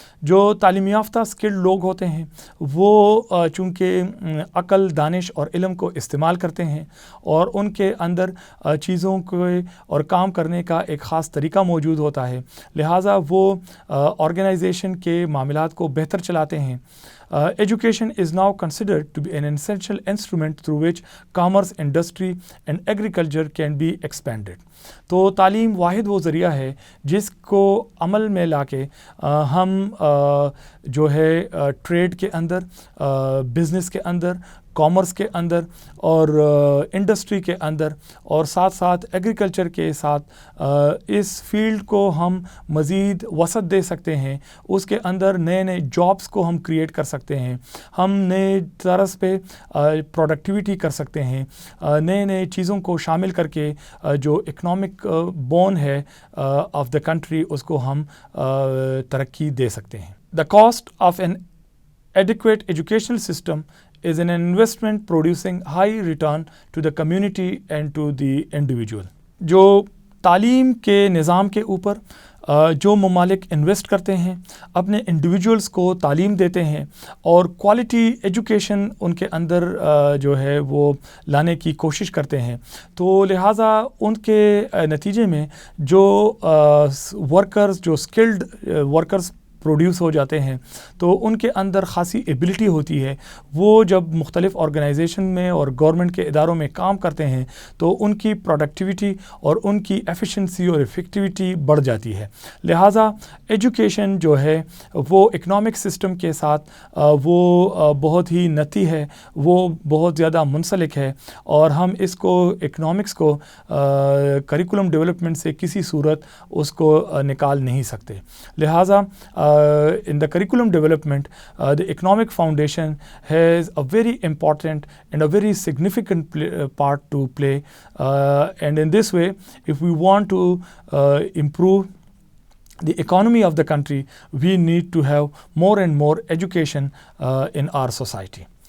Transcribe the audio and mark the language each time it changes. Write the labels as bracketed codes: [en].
[ur] جو تعلیم یافتہ اسکلڈ لوگ ہوتے ہیں وہ چونکہ عقل، دانش اور علم کو استعمال کرتے ہیں اور ان کے اندر چیزوں کو اور کام کرنے کا ایک خاص طریقہ موجود ہوتا ہے، لہٰذا وہ آرگنائزیشن کے معاملات کو بہتر چلاتے ہیں. [en] Education is now considered to be an essential instrument through which commerce, industry and agriculture can be expanded. [ur] تو تعلیم واحد وہ ذریعہ ہے جس کو عمل میں لا کے ہم جو ہے ٹریڈ کے اندر، بزنس کے اندر، کامرس کے اندر اور انڈسٹری کے اندر اور ساتھ ساتھ ایگریکلچر کے ساتھ اس فیلڈ کو ہم مزید وسعت دے سکتے ہیں. اس کے اندر نئے نئے جابس کو ہم کریٹ کر سکتے ہیں، ہم نئے طرز پہ پروڈکٹیوٹی کر سکتے ہیں، نئے نئے چیزوں کو شامل کر کے جو اکنامک بون ہے آف دا کنٹری اس کو ہم ترقی دے سکتے ہیں. [en] The cost of an inadequate educational system is an investment producing high return to the community and to the individual. [ur] جو تعلیم کے نظام کے اوپر جو ممالک انویسٹ کرتے ہیں، اپنے انڈیویجولس کو تعلیم دیتے ہیں اور کوالٹی ایجوکیشن ان کے اندر جو ہے وہ لانے کی کوشش کرتے ہیں، تو لہٰذا ان کے نتیجے میں جو ورکرز، جو اسکلڈ ورکرز پروڈیوس ہو جاتے ہیں تو ان کے اندر خاصی ایبلٹی ہوتی ہے. وہ جب مختلف آرگنائزیشن میں اور گورنمنٹ کے اداروں میں کام کرتے ہیں تو ان کی پروڈکٹیوٹی اور ان کی ایفیشنسی اور افیکٹیوٹی بڑھ جاتی ہے. لہٰذا ایجوکیشن جو ہے وہ اکنامک سسٹم کے ساتھ وہ بہت ہی نتی ہے، وہ بہت زیادہ منسلک ہے اور ہم اس کو اکنامکس کو کریکولم ڈیولپمنٹ سے کسی صورت اس کو نکال نہیں سکتے. لہٰذا [en] in the curriculum development, the economic foundation has a very important and a very significant part to play, and in this way, if we want to improve the economy of the country, we need to have more and more education in our society.